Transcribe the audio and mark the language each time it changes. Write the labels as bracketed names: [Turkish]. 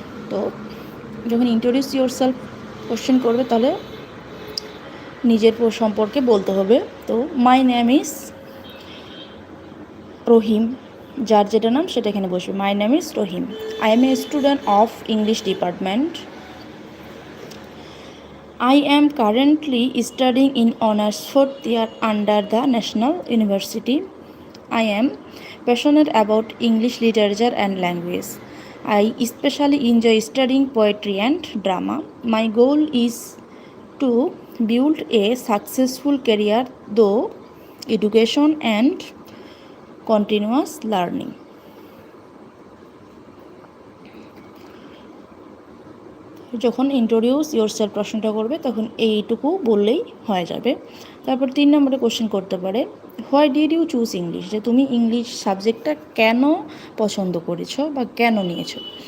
[Bangla] তো যখন [English] introduce yourself [Bangla] question করবে তাহলে নিজের সম্পর্কে বলতে হবে। [English] তো my name is Rahim, [Bangla] যার যেটা নাম সেটা এখানে বসবে, [English] My name is Rahim. I am a student of English department. I am currently studying in Honours 4th year under the National University. I am passionate about English literature and language. I especially enjoy studying poetry and drama. My goal is to build a successful career through education and continuous learning. [Bangla] যখন [English] introduce yourself [Bangla] প্রশ্নটা করবে তখন এইটুকু বললেই হয়ে যাবে। তারপর 3 নম্বরে কোশ্চেন করতে পারে, [English] why did you choose English, [Bangla] যে তুমি ইংলিশ সাবজেক্টটা কেন পছন্দ করেছো বা কেন নিয়েছো।